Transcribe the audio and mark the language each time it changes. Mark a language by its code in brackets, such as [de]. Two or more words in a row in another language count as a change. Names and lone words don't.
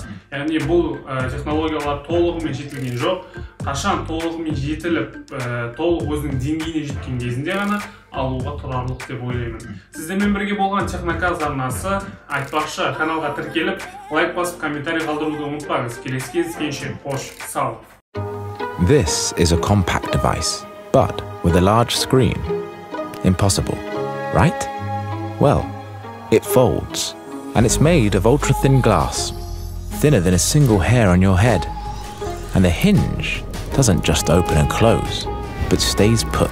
[kk] Яғни бұл технологиялар толығымен жетілген жоқ. Қашан толығымен жетіліп, толық өзінің деңгейіне жеткен кезінде ғана алуға тұрарлық деп ойлаймын. Сіздермен бірге болған Техноказ арнасы. Айтпақшы, каналға тіркеліп, лайк басып, комментарий қалдыруды ұмытпаңыз. Келесі кездескенше, қош, сау. [en] This is a compact device, but with a large screen. Impossible, right? Well, it folds, and it's made of ultra-thin glass, thinner than a single hair on your head. And the hinge doesn't just open and close, but stays put.